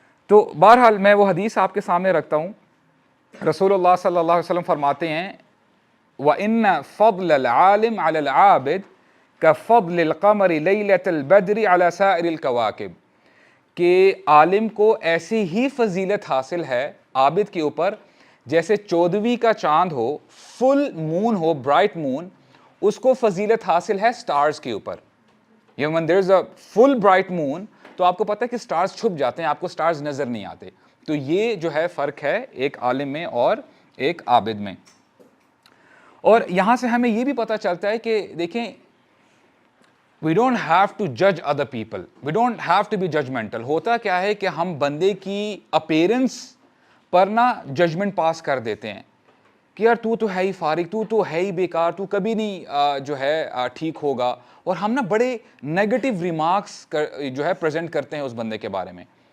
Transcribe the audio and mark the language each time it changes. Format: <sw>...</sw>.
<ur>تو بہرحال میں وہ حدیث آپ کے سامنے رکھتا ہوں. رسول اللہ صلی اللہ علیہ وسلم فرماتے ہیں,</ur> <ar>وَإِنَّ فَضْلَ الْعَالِمِ عَلَى الْعَابِدِ كَفَضْلِ الْقَمَرِ لَيْلَةَ الْبَدْرِ عَلَى سَائِرِ الْكَوَاكِبِ,</ar> <ur>کہ عالم کو ایسی ہی فضیلت حاصل ہے عابد کے اوپر جیسے 14ویں کا چاند ہو, فل مون ہو, برائٹ مون, اس کو فضیلت حاصل ہے سٹارز کے اوپر.</ur> <en>when there is a full bright moon</en> <ur>تو آپ کو پتہ ہے کہ سٹارز چھپ جاتے ہیں, آپ کو سٹارز نظر نہیں آتے. تو یہ جو ہے فرق ہے ایک عالم میں اور ایک عابد میں. اور یہاں سے ہمیں یہ بھی پتہ چلتا ہے کہ دیکھیں,</ur> <en>we don't have to judge other people, we don't have to be judgmental.</en> <ur>ہوتا کیا ہے کہ ہم بندے کی اپیرنس پر نا ججمنٹ پاس کر دیتے ہیں کہ یار تو ہے ہی فارغ, تو ہے ہی بیکار, تو کبھی نہیں جو ہے ٹھیک ہوگا, اور ہم نا بڑے نیگیٹو ریمارکس جو ہے پریزنٹ کرتے ہیں اس بندے کے بارے میں.</ur>